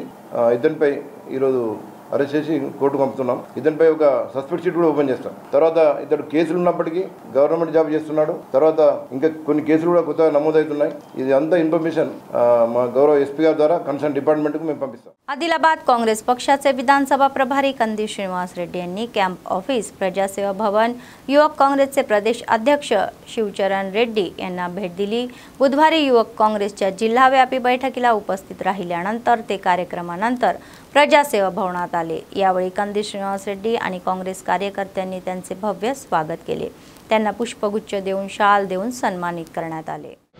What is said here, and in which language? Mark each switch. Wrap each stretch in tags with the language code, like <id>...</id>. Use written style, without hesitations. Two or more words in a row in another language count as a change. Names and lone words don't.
<te>ఇతనిపై ఈరోజు అరెస్ట్ చేసి కోర్టుకు పంపుతున్నాం. ఇతనిపై ఒక</te> <en>suspect sheet</en> <te>కూడా ఓపెన్ చేస్తాం. తర్వాత ఇతడు కేసులు ఉన్నప్పటికీ</te> <en>government job</en> <te>చేస్తున్నాడు. తర్వాత ఇంకా కొన్ని కేసులు కూడా కొత్తగా నమోదవుతున్నాయి. ఇది అంతా ఇన్ఫర్మేషన్ మా గౌరవ ఎస్పీ గారి ద్వారా</te> <en>concern department</en> <te>మేము పంపిస్తాం.</te> <mr>आदिलाबाद काँग्रेस पक्षाचे विधानसभा प्रभारी कंदी श्रीनिवास रेड्डी यांनी कॅम्प ऑफिस, प्रजासेवा भवन, युवक काँग्रेसचे प्रदेश अध्यक्ष शिवचरण रेड्डी यांना भेट दिली. बुधवारी युवक काँग्रेसच्या जिल्हाव्यापी बैठकीला उपस्थित राहिल्यानंतर ते कार्यक्रमानंतर प्रजासेवा भवनात आले. यावेळी कंदी श्रीनिवास रेड्डी आणि काँग्रेस कार्यकर्त्यांनी त्यांचे भव्य स्वागत केले. त्यांना पुष्पगुच्छ देऊन शाल देऊन सन्मानित करण्यात आले.</mr>